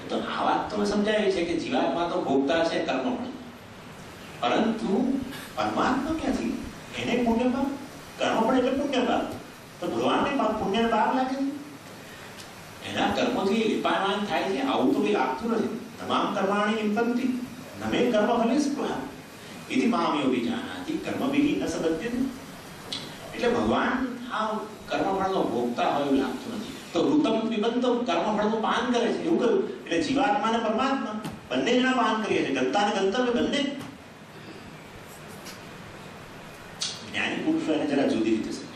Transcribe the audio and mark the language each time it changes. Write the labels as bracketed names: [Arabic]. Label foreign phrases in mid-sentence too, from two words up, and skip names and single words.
[Gujarati] તો આ વાત તો સમજાવી છે કે જીવાત્મા તો ભોગતા છે કર્મફળ, પરંતુ પરમાત્મા ક્યાંથી? એને પુણ્ય પાપ, કર્મફળ એટલે પુણ્ય પાપ. તો ભગવાનને પાપ પુણ્ય પાપ લાગે છે, એના કર્મોથી લીપાયમાન થાય છે. આવું તો કઈ લાગતું નથી. [Sanskrit] तमाम कर्माणी निपंति नमे कर्मफले स्पृहा इति मामयोपि जानाति कर्मभिः न सबध्यते. [Gujarati] એટલે ભગવાન આ કર્મફળનો ભોગતા હોય એવું લાગતું નથી. તો [Sanskrit] ऋतम पिबंतो [Gujarati] કર્મફળનું પાન કરે છે એવું કહ્યું. એટલે જીવાત્મા અને પરમાત્મા બંને જણા પાન કરીએ છે. ગંતા અને ગંતવ્ય બંને. જ્ઞાની પુરુષો એને જરા જુદી રીતે સમજાય.